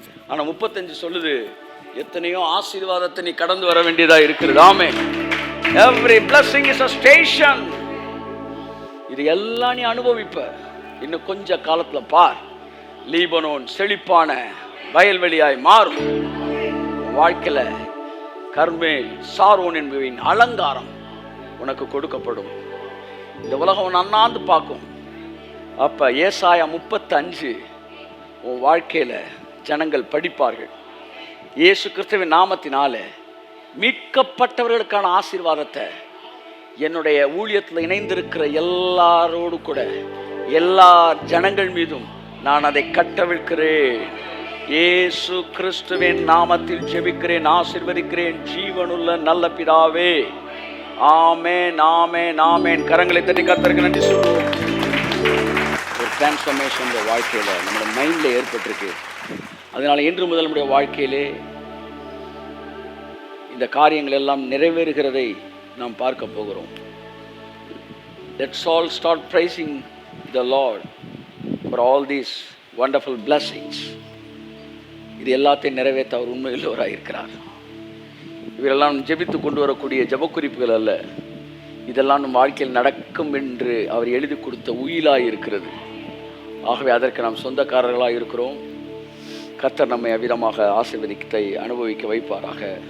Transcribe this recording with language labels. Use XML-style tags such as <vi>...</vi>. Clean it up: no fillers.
<ta>ஆனா 35 சொல்லுது, எத்தனையோ ஆசீர்வாதத்தை நீ கடந்து வர வேண்டியதா இருக்கிறது.</ta> <en>ஆமே, every blessing is a station.</en> <ta>இது எல்லாம் நீ அனுபவிப்ப. இன்னும் கொஞ்ச காலத்துல பார், லீபனோன் செழிப்பான வயல்வெளியாய் மாறும். வாழ்க்கையில கர்மேல் சாரோன் என்பவின் அலங்காரம் உனக்கு கொடுக்கப்படும். இந்த உலகம் அண்ணாந்து பார்க்கும். அப்ப ஏசாயா 35 உன் வாழ்க்கையில ஜனங்கள் படிப்பார்கள். இயேசு கிறிஸ்துவின் நாமத்தினால மீட்கப்பட்டவர்களுக்கான ஆசீர்வாதத்தை என்னுடைய ஊழியத்தில் இணைந்திருக்கிற எல்லாரோடு கூட எல்லா ஜனங்கள் மீதும் நான் அதை கட்டவிழ்க்கிறேன். இயேசு கிறிஸ்துவின் நாமத்தில் ஜெபிக்கிறேன், ஆசீர்வதிக்கிறேன் ஜீவனுள்ள நல்ல பிதாவே. ஆமென், ஆமென், ஆமென். கரங்களை தட்டி கர்த்தருக்கு நன்றி சொல்லுவோம். ஒரு டிரான்ஸ்ஃபர்மேஷன் வாழ்க்கையில் நம்மளோட மைண்டில் ஏற்பட்டிருக்கு. அதனால இன்று முதல் நம்முடைய வாழ்க்கையிலே இந்த காரியங்கள் எல்லாம் நிறைவேறுகிறதை நாம் பார்க்க போகிறோம்.</ta> <en>Let's all start praising the Lord for all these wonderful blessings.</en> <ta>இது எல்லாத்தையும் நிறைவேற்ற அவர் உண்மையுள்ளவராக இருக்கிறார். இவரெல்லாம் ஜெபித்து கொண்டு வரக்கூடிய ஜபக்குறிப்புகள் அல்ல, இதெல்லாம் நம் வாழ்க்கையில் நடக்கும் என்று அவர் எழுதி கொடுத்த உயிலாக இருக்கிறது. ஆகவே அதற்கு நாம் சொந்தக்காரர்களாக இருக்கிறோம். கர்த்தர் நம்மை அவ்விதமாக ஆசீர்வதித்தை அனுபவிக்க வைப்பாராக.</ta>